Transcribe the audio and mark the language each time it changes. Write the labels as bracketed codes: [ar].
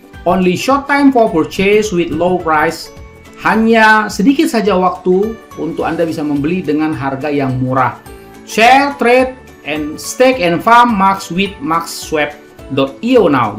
[en] Only short time for purchase with low price. [id] Hanya sedikit saja waktu untuk Anda bisa membeli dengan harga yang murah. [en] Share, trade, and stake and farm Max with MaxSwap.io now.